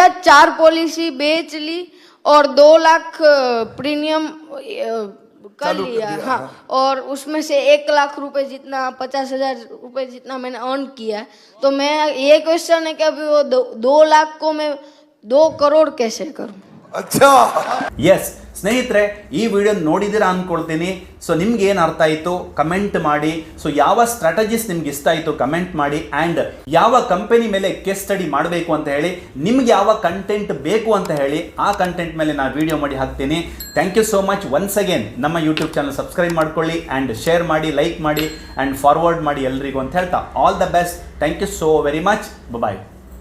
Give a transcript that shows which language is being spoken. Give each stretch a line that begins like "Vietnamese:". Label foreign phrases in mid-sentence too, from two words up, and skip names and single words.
Hindi: 4 पॉलिसी बेच ली और 2 लाख प्रीमियम कर लिया. हाँ, और उसमें से 1 लाख रुपए जितना, 50,000 रुपए जितना मैंने अर्न किया है. तो मैं ये क्वेश्चन है कि अभी वो 2 लाख को मैं 2 करोड़ कैसे करूं? अच्छा.
Kannada: ಎಸ್ ಸ್ನೇಹಿತರೆ, ಈ ವಿಡಿಯೋ ನೋಡಿದ್ದೀರಾ ಅಂದ್ಕೊಳ್ತೀನಿ. ಸೊ ನಿಮ್ಗೆ ಏನು ಅರ್ಥ ಆಯಿತು ಕಮೆಂಟ್ ಮಾಡಿ. ಸೊ ಯಾವ ಸ್ಟ್ರಾಟಜಿಸ್ ನಿಮ್ಗೆ ಇಷ್ಟ ಆಯಿತು ಕಮೆಂಟ್ ಮಾಡಿ. ಆ್ಯಂಡ್ ಯಾವ ಕಂಪನಿ ಮೇಲೆ
English: case study
Kannada: ಮಾಡಬೇಕು ಅಂತ ಹೇಳಿ, ನಿಮ್ಗೆ ಯಾವ ಕಂಟೆಂಟ್ ಬೇಕು ಅಂತ ಹೇಳಿ ಆ ಕಂಟೆಂಟ್ ಮೇಲೆ ನಾನು ವಿಡಿಯೋ ಮಾಡಿ ಹಾಕ್ತೀನಿ.
English: thank you so much. once again
Kannada: ನಮ್ಮ ಯೂಟ್ಯೂಬ್ ಚಾನಲ್ ಸಬ್ಸ್ಕ್ರೈಬ್ ಮಾಡ್ಕೊಳ್ಳಿ ಆ್ಯಂಡ್ ಶೇರ್ ಮಾಡಿ, ಲೈಕ್ ಮಾಡಿ ಆ್ಯಂಡ್ ಫಾರ್ವರ್ಡ್ ಮಾಡಿ ಎಲ್ರಿಗೂ ಅಂತ ಹೇಳ್ತಾ
English: all the best. Thank you so very much. Bye.